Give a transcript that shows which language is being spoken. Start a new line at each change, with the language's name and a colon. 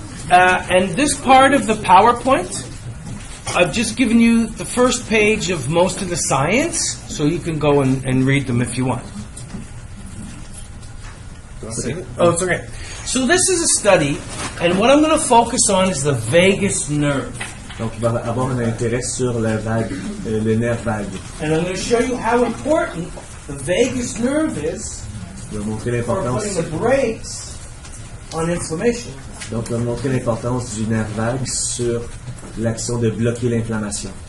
English: And this part of the PowerPoint, I've just given you the first page of most of the science, so you can go and read them if you want. Oh, it's okay. So this is a study, and what I'm going to focus on is the vagus nerve.
French: Donc, il va avoir un intérêt sur le nerf vague.
English: And I'm going to show you how important the vagus nerve is for putting the brakes on inflammation.
French: Donc, il va montrer l'importance du nerf vague sur l'action de bloquer l'inflammation.